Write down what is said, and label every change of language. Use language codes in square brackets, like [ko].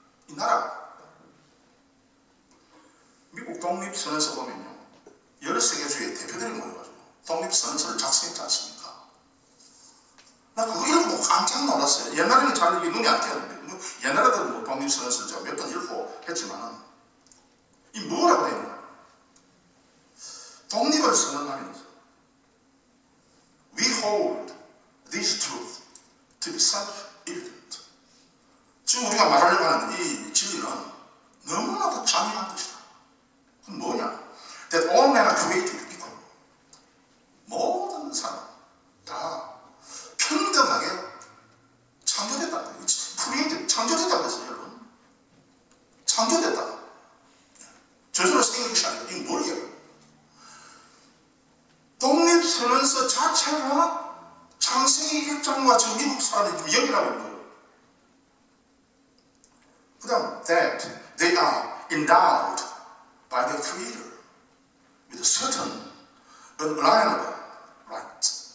[ko] 이 나라가 미국 독립선언서 보면요 13개 주의 대표들이 모여가지고 독립선언서를 작성했지 않습니까? 나 그거 읽고 깜짝 놀랐어요. 옛날에는 잘 이게 눈이 안 띄었는데, 옛날에도 독립선언서를 제가 몇 번 읽고 했지만은, 이 뭐라고 되어 있는 거예요? 독립을 선언하면서, [en] We hold this truth to be self-evident. [ko] 지금 우리가 말하려고 하는 이 진리는 너무나도 잔인한 것이다. 그건 뭐냐? [en] That all men are created equal. [ko] 모든 사람 다 평등하게 창조됐다. created, 창조됐다고 했어요, 여러분. 창조됐다. 저절로 생긴 것이 아니라 이게 뭘 얘기해요? 독립선언서 자체가 창세기 1장과 지금 미국 사람들이 좀 연결하고 있는 거예요. 그 다음, [en] that they are endowed by the Creator with a certain unalienable right.